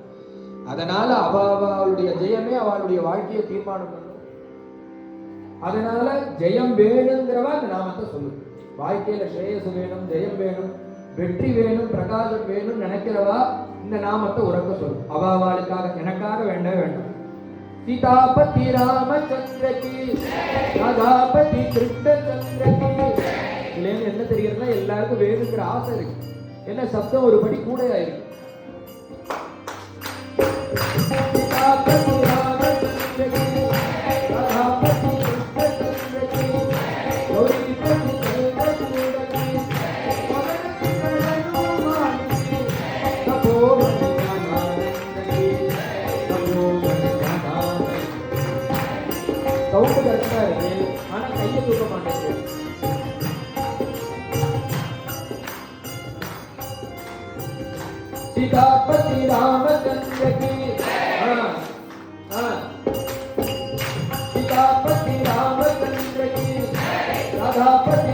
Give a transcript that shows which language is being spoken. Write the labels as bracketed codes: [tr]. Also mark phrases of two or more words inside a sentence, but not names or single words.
[ta] அதனால அவளுடைய ஜெயமே அவளுடைய வாழ்க்கையை தீர்மானம் பண்ணும். அதனால ஜெயம் வேணுங்கிறவா அந்த நாமத்தை சொல்லு. வாழ்க்கையில ஸ்ரேயஸ் வேணும், ஜெயம் வேணும், வெற்றி வேணும், பிரகாசம் வேணும் நினைக்கிறவா இந்த நாமத்தை உறக்க சொல்லு. அவளுக்காக, எனக்காக வேண்டவே வேண்டாம். [hi] सीतापति रामचंद्र की, राधापति कृष्णचंद्र की. [ta] இல்லைன்னு என்ன தெரியுதுன்னா எல்லாருக்கும் வேணுங்கிற ஆசை இருக்கு. என்ன சப்தம் ஒரு படி கூட ஆயிருக்கு. [hi] सीतापति रामचंद्र की, राधापति कृष्णचंद्र की, गौरीपति चंद्रचूड़ की, पवनति हनुमान की, तपोवन [ta] சவுண்டு கரெக்டா இருக்கு, ஆனா கையை தூக்க மாட்டேங்குது. [hi] सीतापति रामचंद्र की, सीतापति रामचंद्र की, राधापति